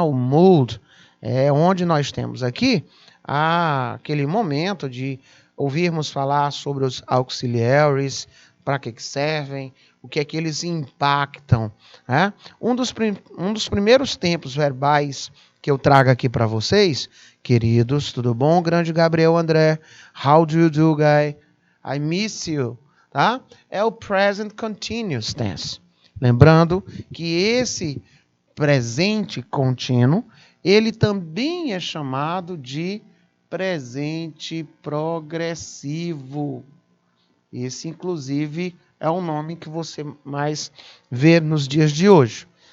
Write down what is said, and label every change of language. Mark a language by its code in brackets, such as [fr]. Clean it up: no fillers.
[pt] O mood, onde nós temos aqui aquele momento de ouvirmos falar sobre os auxiliaries, para que servem, o que é que eles impactam. Né? Um dos primeiros tempos verbais que eu trago aqui para vocês, queridos, tudo bom? Grande [en] Gabriel André, how do you do, guy? I miss you, tá? [pt] É o present continuous tense. Lembrando que esse presente contínuo, ele também é chamado de presente progressivo. Esse, inclusive, é o nome que você mais vê nos dias de hoje.